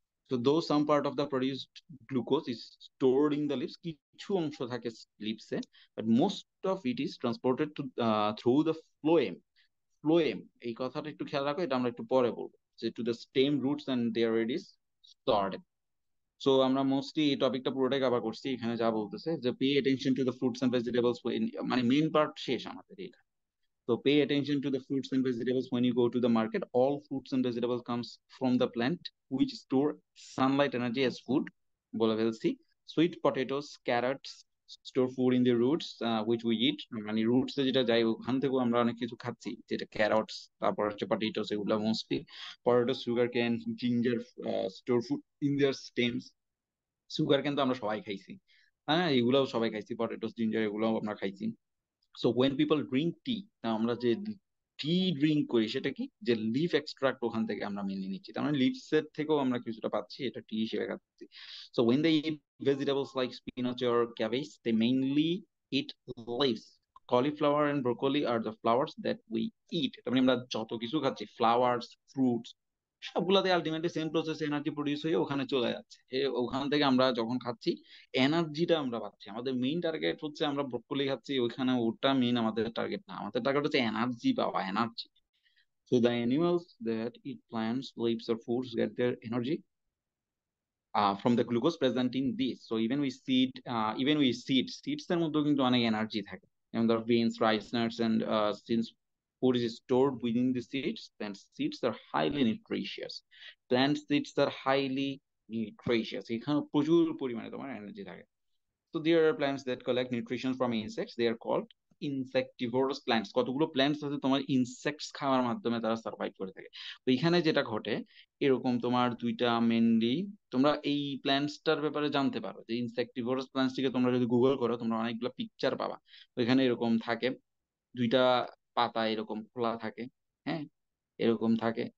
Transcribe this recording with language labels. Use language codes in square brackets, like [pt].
[en] তো though some part of the produced glucose is stored in the leaves, [bn] কিছু অংশ থাকে লিভসে, [en] But most of it is transported to through the phloem. [bn] Phloem, এই কথাটা একটু খেয়াল রাখো, এটা আমরা একটু পরে বলবো, [en] যে to the stem roots and there it is stored. [bn] So আমরা মোস্টলি এই টপিকটা পুরোটাই কভার করছি। এখানে যা বলতেছে যে [en] pay attention to the fruits and vegetables, [bn] মানে মেইন পার্ট শেষ আমাদের এটা। [en] So pay attention to the fruits and vegetables when you go to the market. All fruits and vegetables comes from the plant which store sunlight energy as food. [bn] বলে ফেলছি। [en] Sweet potatoes, carrots store food in the roots which we eat. [bn] মানে roots যেটা যায় ওখান থেকেও আমরা অনেক কিছু খাচ্ছি, যেটা ক্যারটস, তারপর হচ্ছে পটেটোস, এগুলো মোস্টলি। [en] Potato, sugar cane, ginger store food in their stems. [bn] Sugar কেন তো আমরা সবাই খাইছি, হ্যাঁ এগুলাও সবাই খাইছি, পটেটোস, জিঞ্জার এগুলাও আমরা খাইছি। [en] so when people drink tea, [bn] আমরা যে টি ড্রিঙ্ক করি সেটা কি, যে লিফ এক্সট্রাক্ট ওখান থেকে আমরা মেনলি নিচ্ছি, তার মানে লিভস এর থেকেও আমরা কিছুটা পাচ্ছি, এটা টি হিসেবে খাচ্ছি। [en] So when they eat vegetables like spinach or cabbage, they mainly eat leaves. Cauliflower and broccoli are the flowers that we eat. [bn] তার মানে আমরা যত কিছু খাচ্ছি, flowers, fruits, সবগুলাতে ultimately same process energy produce হয়ে ওখানে চলে যাচ্ছে। ওখান থেকে আমরা যখন খাচ্ছি এনার্জিটা আমরা পাচ্ছি। আমাদের মেইন টার্গেট হচ্ছে আমরা ব্রোকলি খাচ্ছি ওইখানে, ওটা মেইন আমাদের টার্গেট না, আমাদের টার্গেট হচ্ছে এনার্জি পাওয়া, energy. [en] So the animals that eat plants, leaves or foods get their energy from the glucose present in this. So even we [bn] seeds এর মধ্যেও কিন্তু অনেক এনার্জি থাকে। যেমন ধর [en] beans, rice, nuts and since food is stored within the seeds, then seeds are highly nutritious. Plant seeds are highly nutritious, [bn] এখানে প্রচুর পরিমাণে তোমার এনার্জি থাকে। [en] So there are plants that collect nutrition from insects. They are called insectivorous plants. [bn] কতগুলো plants আছে তোমার insects খাওয়ার মাধ্যমে তারা সার্ভাইভ করে থাকে। তো এখানে যেটা ঘটে, এরকম তোমার দুইটা মেনলি, তোমরা এই প্ল্যান্টসটার ব্যাপারে জানতে পারো যে ইনসেক্টিভোরাস প্ল্যান্টসটিকে তোমরা যদি গুগল করো তোমরা অনেকগুলো পিকচার পাবা। তো এখানে এরকম থাকে, দুইটা পাতা এরকম খোলা থাকে, হ্যাঁ এরকম থাকে।